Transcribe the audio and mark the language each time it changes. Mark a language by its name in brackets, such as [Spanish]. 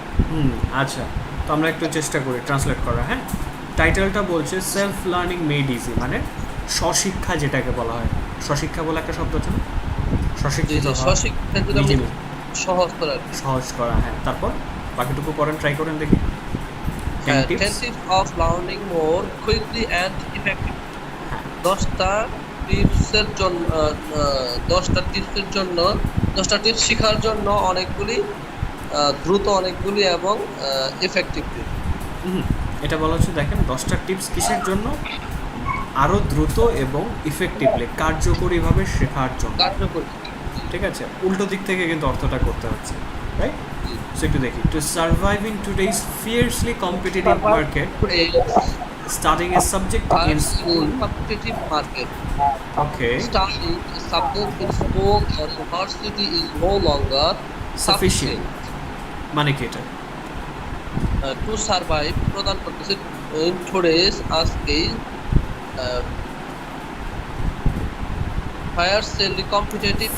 [Bangla] হুম, আচ্ছা, তো আমরা একটু চেষ্টা করি ট্রান্সলেট করা। হ্যাঁ, টাইটেলটা বলছে [English] self learning made easy, [Bangla] মানে স্বশিক্ষা যেটাকে বলা হয়। স্বশিক্ষা বলে একটা শব্দ আছে না, জি স্বশিক্ষিত জি, হওয়া, স্বশিক্ষা যেটা নিজে নিজে সহজ করা আর কি। সহজ করা। হ্যাঁ, তারপর বাকিটুকু পড়েন, ট্রাই করেন দেখি। [English] ten [Bangla] হ্যাঁ, [English] Tips. 10 tips of learning more quickly and effectively। [Bangla] হ্যাঁ, 10টা টিপসের জন্য 10টা টিপসের জন্য 10টা টিপস শেখার জন্য অনেকগুলি দ্রুত অনেকগুলি এবং এফেক্টিভলি হুম, এটা বলা হচ্ছে দেখেন 10টা টিপস কিসের জন্য, আরও দ্রুত এবং ইফেক্টিভলি কার্যকরীভাবে শেখার জন্য। কার্যকরী। জি ঠিক আছে, উল্টো দিক থেকে কিন্তু অর্থটা করতে হচ্ছে, রাইট? জি। সো একটু দেখি, [English] To survive in today's fiercely competitive market, studying a subject in school. Competitive market. Okay. Studying a subject in school or university is no longer Sufficient. sufficient [Bangla] মানে কি এটা? [English] to survive [Bangla] প্রদান করতেছে [English] in today's আজকে fiercely competitive